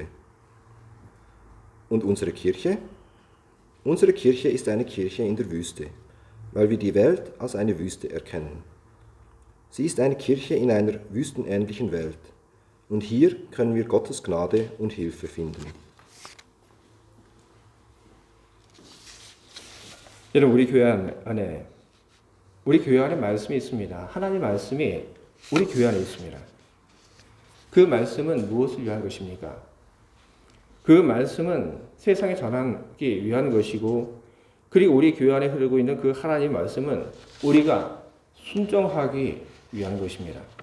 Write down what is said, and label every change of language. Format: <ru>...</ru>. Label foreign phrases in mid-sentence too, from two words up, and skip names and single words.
<de>Und unsere Kirche? Unsere Kirche ist eine Kirche in der Wüste, weil wir die Welt als eine Wüste erkennen. Sie ist eine Kirche in einer wüstenähnlichen Welt. Und hier können wir Gottes Gnade und Hilfe finden.</de> <ko>여러분, 우리 교회 안에 말씀이 있습니다. 하나님의 말씀이 우리 교회 안에 있습니다. 그 말씀은 무엇을 위한 것입니까? 그 말씀은 세상에 전하기 위한 것이고, 그리고 우리 교회 안에 흐르고 있는 그 하나님의 말씀은 우리가 순종하기 위한 것입니다.</ko>